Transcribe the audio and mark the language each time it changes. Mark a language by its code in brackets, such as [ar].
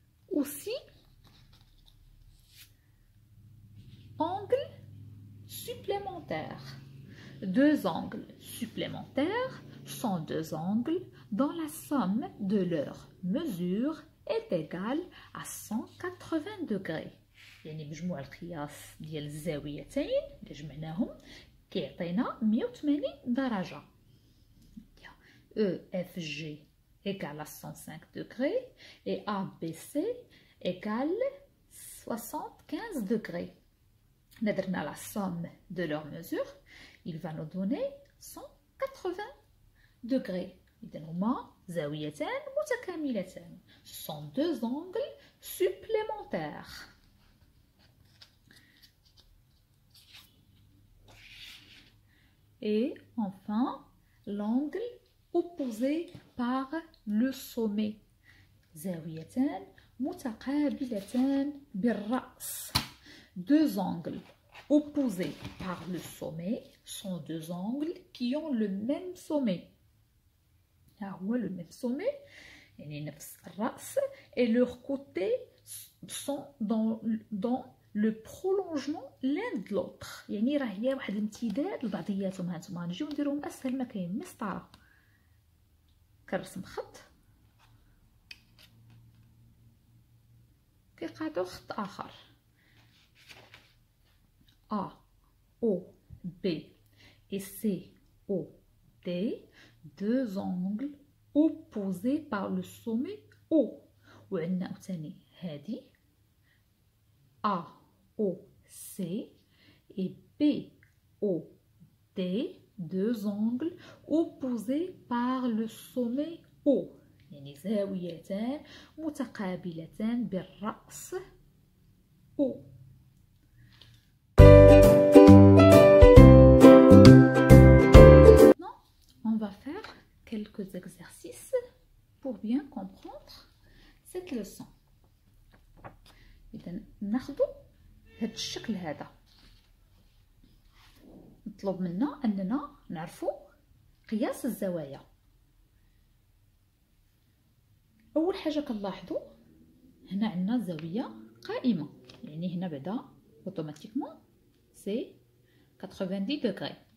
[fr] Aussi angle supplémentaire. Deux angles supplémentaires sont deux angles dont la somme de leurs mesures est égale à 180 degrés. [ar] يعني مجموع القياس ديال الزاويتين اللي جمعناهم كيعطينا 180 درجة. [fr] EFG égale à 105 degrés et ABC égale 75 degrés. [ar] درنا [fr] la somme de leurs mesures, il va nous donner 180 degrés. [ar] إذن هما زاويتان متكاملتان. [fr] Ce sont deux angles supplémentaires. Et enfin, l'angle opposé par le sommet. [ar] زاويتان متقابلتان بالرأس. [fr] Deux angles opposés par le sommet sont deux angles qui ont le même sommet. Là où le même sommet, [ar] يعني نفس الرأس, [fr] et leurs côtés sont dans le prolongement l'un de l'autre. [ar] يعني راه هي واحد الامتداد لبعضياتهم. هانتوما نجيو نديروهم اسهل ما كاين. مسطره كنرسم خط كيقاطعو خط اخر. [fr] A, O, B et C, O, D, deux angles opposés par le sommet O. [ar] وعندنا عاوتاني هادي [fr] A, O, C et B, O, D, deux angles opposés par le sommet O. [ar] يعني زاويتان متقابلتان بالرأس O. [fr] On va faire quelques exercices pour bien comprendre cette leçon. [ar] إذا ناخذوا هذا الشكل هذا. مطلوب منا أننا نعرفوا قياس الزوايا. أول حاجة كنلاحظوا هنا عندنا زاوية قائمة، يعني هنا بعدا [fr] اوتوماتيكمون سي 90 دوغري.